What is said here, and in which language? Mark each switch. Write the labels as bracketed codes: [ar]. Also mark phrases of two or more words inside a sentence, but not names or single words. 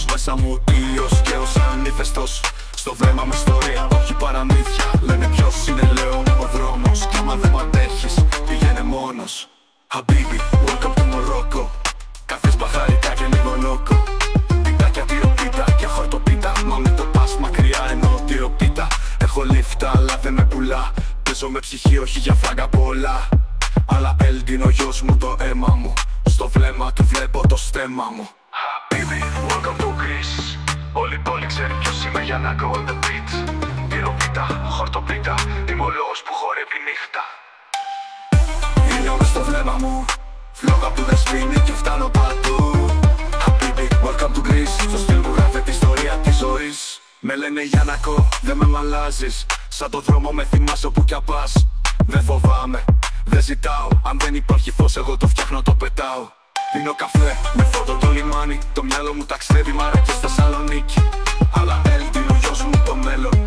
[el] μέσα μου ήλιος και ως ανήφεστος. Στο βλέμμα μου ιστορία, όχι παραμύθια. Λένε ποιος είναι, λέω, ο δρόμος. Κι άμα δεν μ' αντέχεις, πήγαινε μόνος. [en] Habibi, welcome to Morocco. [el] Καφές μπαχαρικά και λίγο λόκο. Πιτάκια, τυροπίτα και χορτοπίτα. Μα με το πας μακριά εννοώ τυροπίτα. Έχω λίφτα αλλά δεν με πουλά. Παίζω με ψυχή, όχι για φράγκα πολλά. Αλλά έλντιν ο γιος μου το αίμα μου. Στο βλέμμα του βλέπω το στέμμα μου. [en] Habibi, welcome to Greece. [el] Όλη η πόλη ξέρει ποιος είμαι για να [en] go on the beat. [el] Τυροπίτα, χορτοπίτα, είμαι ο λόγος που χορεύει νύχτα. Ήλιο μες στο βλέμμα μου, φλόγα που δεν σβήνει και φτάνω παντού. [en] Habibi, welcome to Greece. [el] Στο στυλ μου γράφεται η ιστορία της ζωής. Με λένε Γιάννακο, δεν με μαλάζεις. Σαν το δρόμο με θυμάσαι όπου κι αν πας. Δεν φοβάμαι, δεν ζητάω. Αν δεν υπάρχει φως εγώ το φτιάχνω, το πετάω. Πίνω καφέ με φώτο το λιμάνι. Το μυαλό μου ταξιδεύει μάρα και στη Θεσσαλονίκη. Αλλά έλτιν ο γιος μου το μέλλον.